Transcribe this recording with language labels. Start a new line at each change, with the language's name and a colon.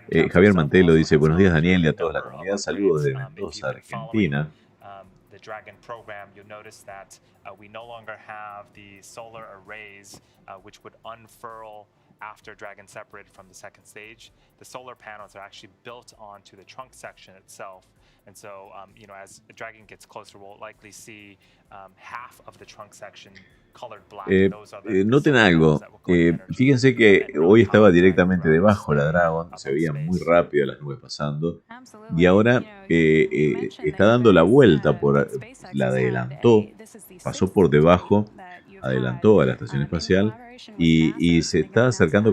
Spanish: Javier Mantelo dice, buenos días Daniel y a toda la comunidad, saludos de Mendoza, Argentina.
English: The Dragon program, you'll notice that we no longer have the solar arrays which would unfurl after Dragon separated from the second stage. The solar panels are actually built onto the trunk section itself. And so, as Dragon gets closer, we'll likely see half of the trunk section colored black.
Spanish: Noten algo. Fíjense que hoy estaba directamente debajo la Dragon, se veía muy rápido las nubes pasando, y ahora está dando la vuelta, la adelantó, pasó por debajo, adelantó a la estación espacial y se está acercando.